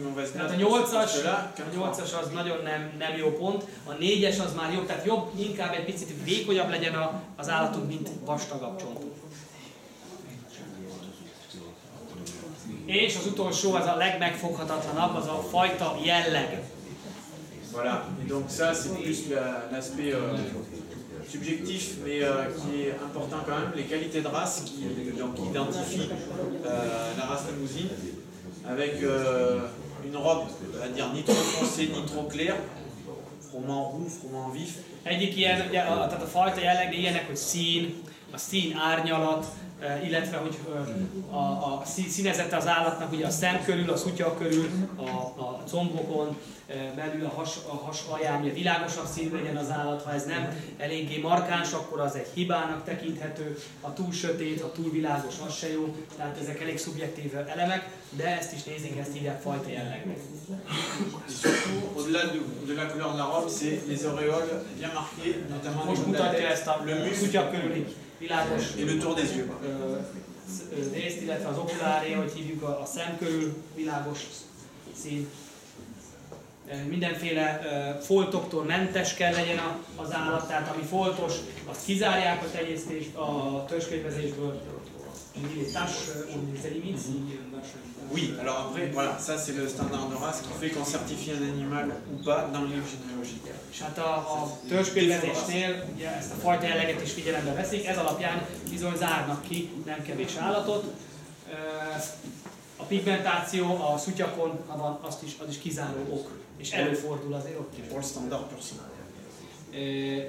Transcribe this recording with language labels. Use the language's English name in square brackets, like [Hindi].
[Hungarian] Tehát a 8-as az nagyon nem jó pont, a 4-es az már jobb, tehát jobb, inkább egy picit vékonyabb legyen az állatunk, mint vastagabb csontú. És az utolsó, az a legmegfoghatatlanabb, az a fajta jelleg. [French] Voilà, et donc ça c'est plus l'aspect subjectif, mais qui est important quand même, les qualités de race qui identifient la race limousine, avec une robe, on va dire ni trop foncée ni trop claire, froment roux, froment vif. [Hungarian] Egyik ilyen, tehát a fajta jelleg ilyenek, hogy a szín árnyalat, illetve hogy a színezete az állatnak, ugye a szem körül, a szutya körül, a combokon, belül a has alján, hogy világosabb színű legyen az állat, ha ez nem eléggé markáns, akkor az egy hibának tekinthető, a túl sötét, a túl világos, az se jó, tehát ezek elég szubjektív elemek, de ezt is nézik, ezt hívják fajta jellegnek. [French] Au-delà de la couleur de la robe, c'est les auréoles bien marquées, notamment [Hungarian] most mutatja ezt a szutya körüli világos [French] et le tour des yeux. [Hungarian] Részt, illetve az okuláré, hogy hívjuk a szem körül világos szín. Mindenféle foltoktól mentes kell legyen az állat, tehát ami foltos, azt kizárják a tenyésztést, a törzskönyvezésből. [French] les tâches, on les élimine si Oui, alors après, voilà, ça c'est le standard de race qui fait qu'on certifie un animal ou pas dans le livre généalogique. [Hungarian] És hát a törzskönyvezésnél ugye ezt a fajta jelleget is figyelembe veszik, ez alapján bizony zárnak ki nem kevés állatot. A pigmentáció a szutyakon az is kizáró ok, és előfordul azért ott is. [French] Pour le standard pur sang.